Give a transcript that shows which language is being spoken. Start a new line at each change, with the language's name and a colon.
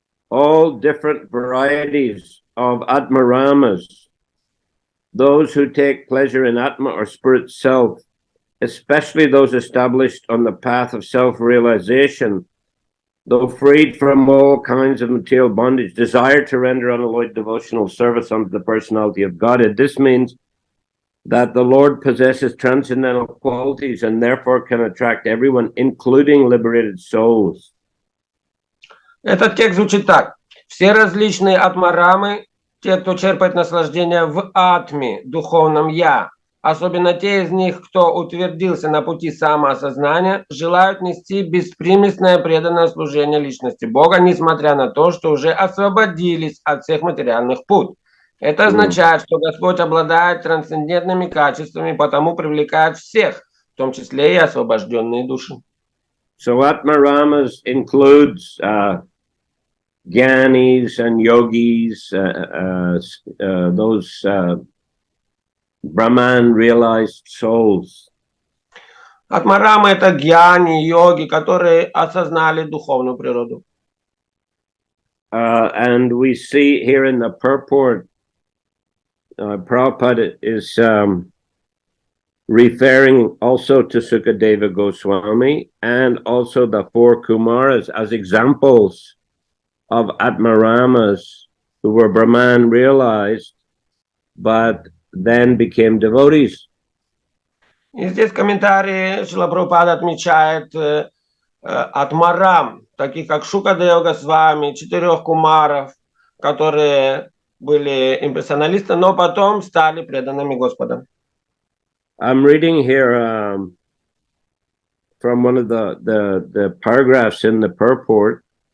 English: All different varieties of Atmaramas, those who take pleasure in Atma or spirit self, especially those established on the path of self-realization, though freed from all kinds of material bondage, desire to render unalloyed devotional service unto the personality of Godhead. This means that the Lord possesses transcendental qualities and therefore can attract everyone, including liberated souls.
Russian: Этот текст звучит так. Все различные атмарамы, те, кто черпает наслаждение в атме, духовном я, особенно те из них, кто утвердился на пути самоосознания, желают нести беспримесное преданное служение личности Бога, несмотря на то, что уже освободились от всех материальных пут. Это означает, что Господь обладает трансцендентными качествами, потому привлекает всех, в том числе и освобожденные души.
English: So Atmaramas includes Gyanis and yogis, those Brahman realized souls.
Russian: Атмарамы – это гьяни, йоги, которые осознали духовную природу.
English: And we see here in the purport, Prabhupada is referring also to Sukadeva Goswami and also the four Kumaras as examples of Atmaramas who were Brahman realized, but then became devotees.
Russian: И здесь в комментарии Шрила Прабхупада отмечает атмарам, таких как Шукадева Госвами, 4 кумаров, которые были имперсоналисты, но потом стали преданными Господа.
English: I'm reading here from one of the paragraphs in the purport.